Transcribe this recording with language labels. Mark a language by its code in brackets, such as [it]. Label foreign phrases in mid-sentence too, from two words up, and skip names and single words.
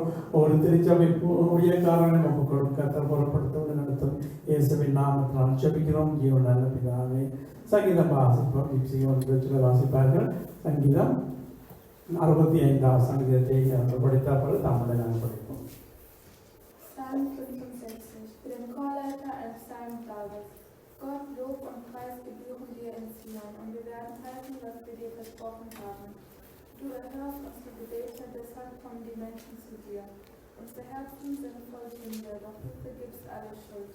[ta] ஒரு திருச்சபை ஊழியக்காரனை ஒப்புக் கொடுக்கும். கர்த்தர் புறப்படுத்த நடத்தும். இயேசுவின் நாமத்தினால் ஜெபிக்கிறோம் ஜீவன் நல்ல பிதாவே. சங்கீதம் வாசிப்போம். வாசிப்பார்கள். சங்கீதம் 65 சங்கீதத்தை படித்த பிறகு தமிழை நாங்கள் படிப்போம். [de] Psalm 65. Für den Chorleiter ein Psalm Davids. Gott, Lob und Preis gebühren dir in Zion, und wir werden halten, was wir dir versprochen haben. Du erhörst unsere Gebete, deshalb kommen die Menschen zu dir. Unsere Herzen sind voll Sünde, doch du vergibst alle Schuld.